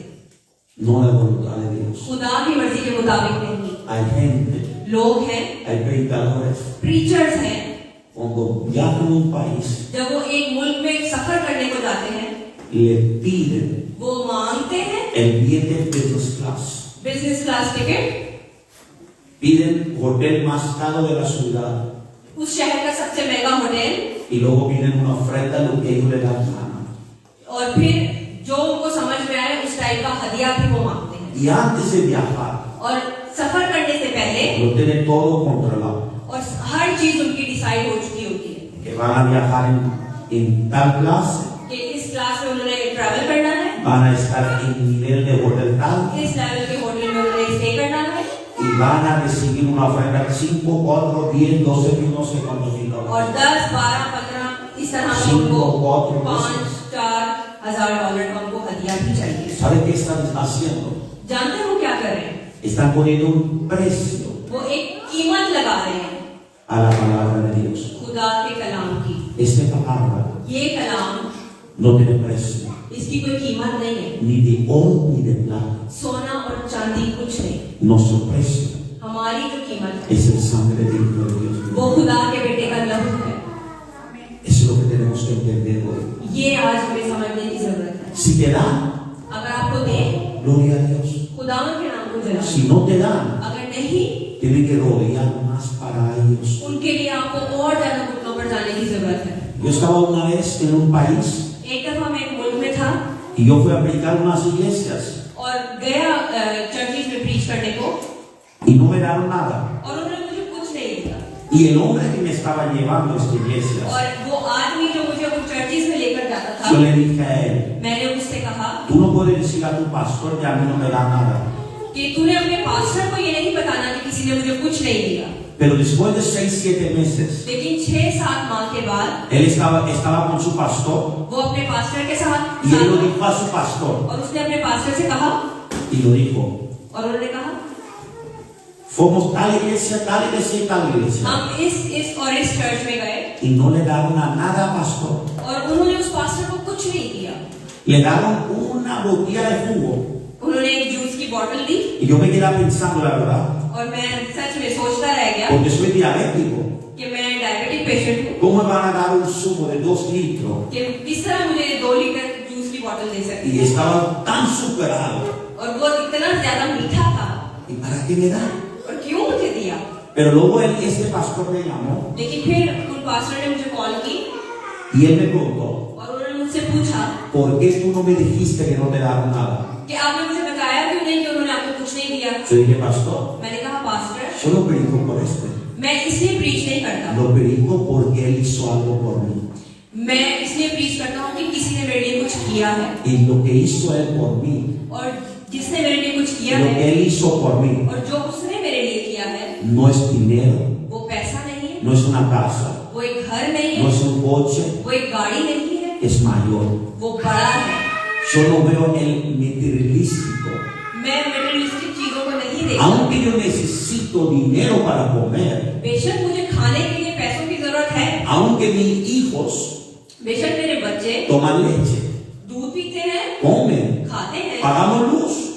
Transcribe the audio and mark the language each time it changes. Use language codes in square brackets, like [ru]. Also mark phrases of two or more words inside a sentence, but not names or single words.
[es] no la voluntad de Dios. [hi] खुदा की मर्जी के मुताबिक नहीं। [es] Hay gente, [hi] लोग हैं, [es] hay predicadores, [hi] प्रीचर्स हैं, [es] cuando viajan a un país, [hi] जब वो एक मुल्क में सफर करने को जाते हैं [es] le piden [hi] वो मांगते हैं [es] el billete de [en] business class, business class [hi] टिकट, [es] piden hotel más caro de la ciudad [hi] उस शहर का सबसे महंगा होटल, [es] y luego piden una ofrenda lo que ellos le dan gana. [hi] और फिर जो उनको समझ में आए उस टाइप का हदिया भी वो मांगते हैं। [es] Y antes de viajar, [hi] और सफर करने से पहले [es] lo tienen todo controlado. [hi] और हर चीज उनकी डिसाइड हो चुकी होती है [es] Que van a viajar en tal clase, [hi] कि इस क्लास में उन्होंने ट्रैवल करना है, [es] van a estar en nivel de hotel tal [hi] इस लेवल के होटल में उन्होंने स्टे करना है, [es] y van a recibir una ofrenda 5, 4, 10, 12 mil, no sé cuántos mil [hi] और [es] dólares. [hi] 10, 12, 15 इस तरह का उनको 5-4 हज़ार डॉलर का उनको हदिया भी चाहिए। [es] ¿Saben qué están haciendo? [hi] जानते हो क्या कर रहे हैं? [es] Están poniendo un precio [hi] वो एक कीमत लगा रहे हैं [es] a la palabra de Dios. [hi] खुदा के कलाम की। [es] Esta palabra [hi] ये कलाम, [es] no tiene precio, [hi] इसकी कोई कीमत नहीं है। [es] ni de oro ni de plata. [hi] सोना और चांदी कुछ नहीं, [es] Nuestro precio [hi] हमारी जो कीमत है [es] es el sangre de Hijo de Dios. [hi] वो खुदा के बेटे का लहू है। [es] Eso es lo que tenemos que entender hoy. [hi] ये आज हमें समझने की जरूरत है। [es] Si te dan, [hi] अगर आपको दे, [es] gloria a Dios. [hi] खुदा के नाम को जला। [es] Si no te dan, [hi] अगर नहीं, [es] tienen que rodear más para ellos. [hi] उनके लिए आपको और ज्यादा घुटनों पर जाने की जरूरत है। [es] Yo estaba una vez en un país [hi] एक दफा मैं एक मुल्क में था [es] y yo fui a predicar unas iglesias [hi] और गया चर्चिस में प्रीच करने को, [es] y no me daron nada. [hi] और उन्होंने मुझे कुछ नहीं दिया। [es] Y el hombre que me estaba llevando a esta iglesia, [hi] और वो आदमी जो मुझे उन चर्चिस में लेकर जाता था, [es] yo le dije a él, [hi] मैंने उससे कहा [es] tú no puedes decir a tu pastor que a mí no me da nada. [hi] कि तूने अपने पास्टर को ये नहीं बताना कि किसी ने मुझे कुछ नहीं दिया। [es] Pero después de 6, 7 meses, [hi] लेकिन 6-7 माह के बाद [es] él estaba con su pastor [hi] वो अपने पास्टर के साथ [es] y él lo dijo a su pastor [hi] और उसने अपने पास्टर से कहा, [es] y lo dijo, [hi] और उन्होंने कहा [es] fuimos tal iglesia y tal iglesia [hi] हम इस और इस चर्च में गए [es] y no le daron a nada al pastor. [hi] और उन्होंने उस पास्टर को कुछ नहीं दिया। [es] Le daron una botella de jugo [hi] उन्होंने एक जूस की बोतल दी [es] y yo me quedaba pensando la verdad, [hi] और मैं सच में सोचता रह गया [es] porque soy diabético, [hi] कि मैं [en] diabetic patient [hi] हूँ [es] ¿cómo me van a dar un zumo de 2 litros? [hi] कि किस तरह मुझे 2 लीटर जूस की बोतल दे सकती [es] Y [hi] है, [es] estaba tan superado. [hi] और वो इतना ज्यादा मीठा था, [es] ¿Y para qué me dan? [hi] और क्यों मुझे दिया। [es] Pero luego este pastor me llamó [hi] लेकिन फिर उन पास्टर ने मुझे कॉल की [es] y él me preguntó, [hi] और उन्होंने मुझसे पूछा [es] ¿por qué tú no me dijiste que no te daron nada? [hi] कि आपने मुझे बताया क्यों नहीं कि उन्होंने आपको कुछ नहीं दिया। [es] Yo dije, pastor, [hi] मैंने कहा पास्टर, [es] yo no predico por este, [hi] मैं इसलिए प्रीच नहीं करता, [es] lo predico porque él hizo algo por mí. [hi] मैं इसलिए प्रीच करता हूँ कि किसी ने मेरे लिए कुछ किया है, [es] Y lo que hizo él por mí, [hi] और जिसने मेरे लिए कुछ किया [es] lo [hi] है [es] que él hizo por mí, [hi] और जो उसने मेरे लिए किया है [es] no es dinero, [hi] वो पैसा नहीं है, [es] no es una casa, [hi] वो एक घर नहीं [es] no [hi] है, [es] es un coche, [hi] वो एक गाड़ी नहीं है, [es] es mayor. [hi] वो बड़ा है। [es] Yo no veo el materialístico. [hi] मैं मटेरियलिस्टिक चीजों को नहीं देखता। [es] Aunque yo necesito dinero para comer, [hi] बेशक मुझे खाने के लिए पैसों की जरूरत है, [es] aunque mis hijos [hi] बेशक मेरे बच्चे [es] toman leche, [hi] दूध पीते हैं, [es] comen, [hi] खाते हैं, [es] pagamos luz,